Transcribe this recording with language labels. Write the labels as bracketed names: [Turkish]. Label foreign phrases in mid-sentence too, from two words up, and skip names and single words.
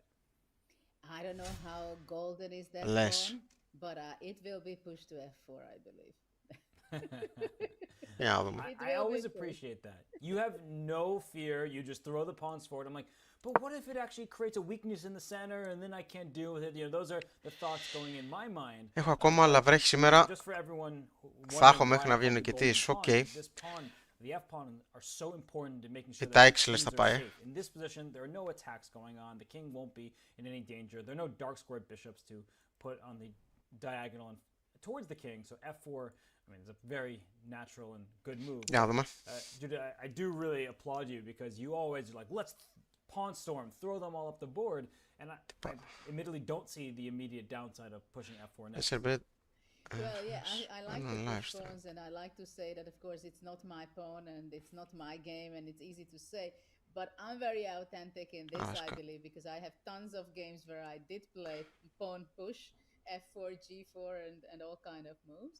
[English] I don't know how golden is that pawn, but it will be pushed to f4, I believe. I always appreciate that. You have no fear. You just throw the pawns forward. I'm like, but what if it actually creates a weakness in the center and then I can't deal with it? You know, those are the thoughts going in my mind. [Greek] Έχω ακόμα, αλλά βρέχει σήμερα. Θα έχω μέχρι να βγει ο νικητής. Οκ. [English] The f pawn are so important to making sure [Greek] τα [English] that [Greek] έξι λες θα πάει. [English] in this position there are no attacks going on. The king won't be in any danger. There are no dark squared bishops to put on the diagonal and towards the king. So f4, I mean, it's a very natural and good move. [Greek] Για να δούμε. [English] Judah, I do really applaud you because you always are like, let's pawn storm, throw them all up the board, and I admittedly don't see the immediate downside of pushing f4 next. Well, yeah, I like to push pawns, and I like to say that, of course, it's not my pawn and it's not my game, and it's easy to say, but I'm very authentic in this, I believe, because I have tons of games where I did play pawn push, f4, g4, and all kind of moves.